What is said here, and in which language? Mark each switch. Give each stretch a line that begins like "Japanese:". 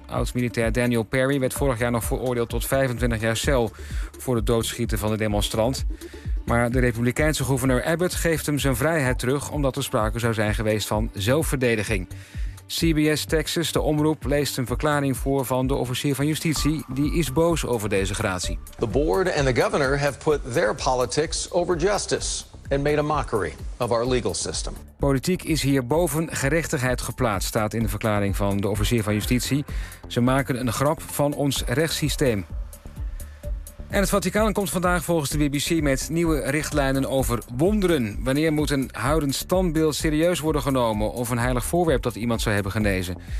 Dutch: Oud-militair Daniel Perry werd vorig jaar nog veroordeeld tot 25 jaar cel voor het doodschieten van de demonstrant. Maar de Republikeinse gouverneur Abbott geeft hem zijn vrijheid terug, omdat er sprake zou zijn geweest van zelfverdediging. CBS Texas, de omroep, leest een verklaring voor van de officier van justitie, die is boos over deze gratie.
English: The board and the governor have put their politics over justice and made a mockery of our legal system.
Dutch: Politiek is hier boven gerechtigheid geplaatst, staat in de verklaring van de officier van justitie. Ze maken een grap van ons rechtssysteem. En het Vaticaan komt vandaag volgens de BBC met nieuwe richtlijnen over wonderen. Wanneer moet een houdend standbeeld serieus worden genomen of een heilig voorwerp dat iemand zou hebben genezen?